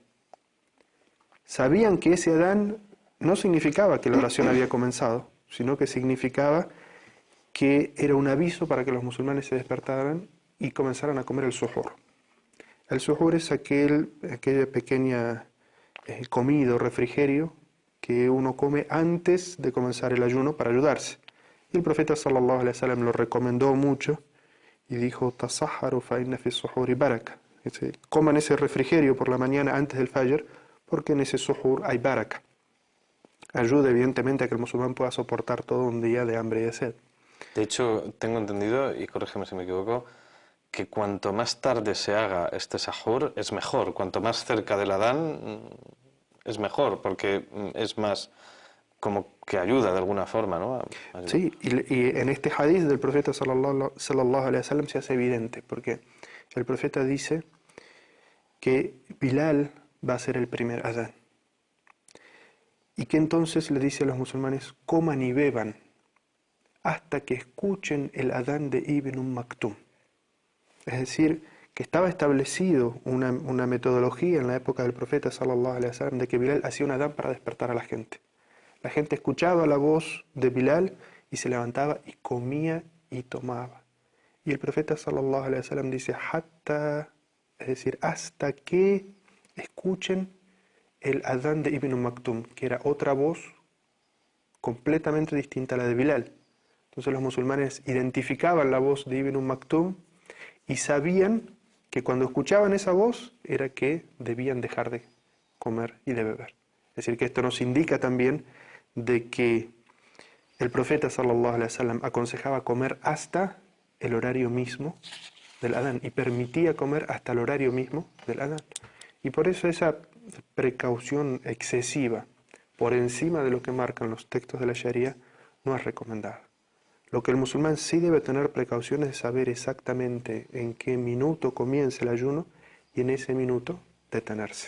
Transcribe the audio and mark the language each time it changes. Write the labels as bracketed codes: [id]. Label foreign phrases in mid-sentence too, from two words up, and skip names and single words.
[es] Sabían que ese adán no significaba que la oración había comenzado, sino que significaba que era un aviso para que los musulmanes se despertaran y comenzaran a comer el suhur. El suhur es aquella pequeña comida o refrigerio que uno come antes de comenzar el ayuno para ayudarse. Y el profeta [ar] صلى الله عليه وسلم [es] lo recomendó mucho y dijo: [ar] "تسحروا فإن في السحور بركة". [es] Coman ese refrigerio por la mañana antes del fajr, porque en ese suhur hay baraka. Ayuda evidentemente a que el musulmán pueda soportar todo un día de hambre y de sed. De hecho, tengo entendido, y corrígeme si me equivoco, que cuanto más tarde se haga este sahur es mejor. Cuanto más cerca del Adán es mejor, porque es más como que ayuda de alguna forma, ¿no? Sí, y en este hadith del profeta [ar] صلى الله عليه وسلم [es] se hace evidente, porque el profeta dice que Bilal va a ser el primer Adán. Y que entonces le dice a los musulmanes: coman y beban hasta que escuchen el Adán de Ibn Maktum. Es decir, que estaba establecido una metodología en la época del profeta [ar] صلى الله عليه وسلم [es] de que Bilal hacía un Adán para despertar a la gente. La gente escuchaba la voz de Bilal y se levantaba y comía y tomaba. Y el profeta [ar] صلى الله عليه وسلم [es] dice: hatta, es decir, hasta que escuchen el Adán de Ibn Maktum, que era otra voz completamente distinta a la de Bilal. Entonces los musulmanes identificaban la voz de Ibn Maktum y sabían que cuando escuchaban esa voz era que debían dejar de comer y de beber. Es decir, que esto nos indica también de que el profeta [ar] صلى الله عليه وسلم [es] aconsejaba comer hasta el horario mismo del Adán y permitía comer hasta el horario mismo del Adán. Y por eso esa precaución excesiva por encima de lo que marcan los textos de la Sharia no es recomendada. Lo que el musulmán sí debe tener precauciones es saber exactamente en qué minuto comienza el ayuno y en ese minuto detenerse.